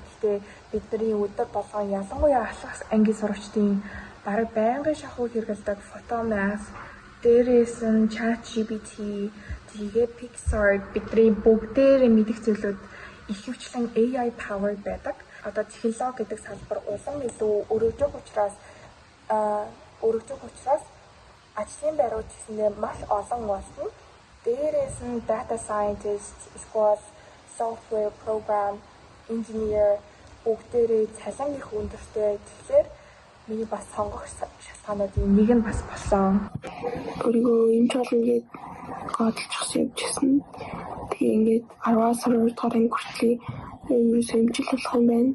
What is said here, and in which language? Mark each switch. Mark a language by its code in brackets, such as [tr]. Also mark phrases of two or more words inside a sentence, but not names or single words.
[mn] Гэхдээ бидний өдөр болгон ялангуяа ахлах ангийн сурагчдын бараг байнгын шахуу хэрэглэдэг Photomath, дээрээс нь ChatGPT, тэгээд Pixar бидний бүгдээр мэдих зүйлүүд ихэвчлэн [en] AI power [mn] байдаг. Одоо технологи гэдэг салбар улам илүү өргөжих учраас ажлын байрууд гэсэндээ маш олон болно. Дээрээс нь [en] data scientist, [mn] эсвэл [en] software program engineer [mn] бүгдээрээ цалин их өндөртэй. Тэгэхээр миний бас сонгох шалтгаануудын нэг нь бас болсон. Өөрийгөө эмч болно гэж бодолцсон явжсэн. Тэгээ ингээд 10-аас 12 дугаар анги хүртэл ерөөсөө эмчил болох юм байна.